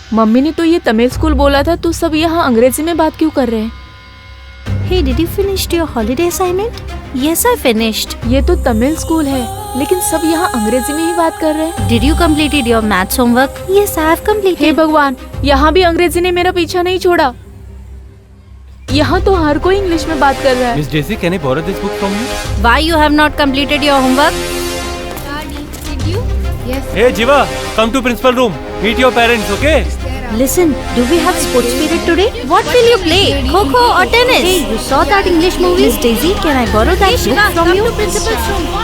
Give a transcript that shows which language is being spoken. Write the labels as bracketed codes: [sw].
[hi] Mummy ने तो ये तमिल स्कूल बोला था, तो सब यहाँ अंग्रेजी में बात क्यों कर रहे हैं? [en] Hey, did you finish your holiday assignment? Yes, I finished. [hi] ये तो तमिल स्कूल है, लेकिन सब यहाँ अंग्रेजी में ही बात कर रहे हैं। [en] Did you completed your maths homework? Yes, I have completed. [hi] हे भगवान, यहाँ भी अंग्रेजी ने मेरा पीछा नहीं छोड़ा। यहाँ तो हर कोई इंग्लिश में बात कर रहा है। [en] Miss Daisy, can I borrow this book from you? Why you have not completed your homework? Hey Jiva, come to principal room. Meet your parents, okay? Listen, do we have sports period today? What will you play? Kho-kho or tennis? Hey, you saw that English movie? Miss Daisy, can I borrow that book from you? Principal's room.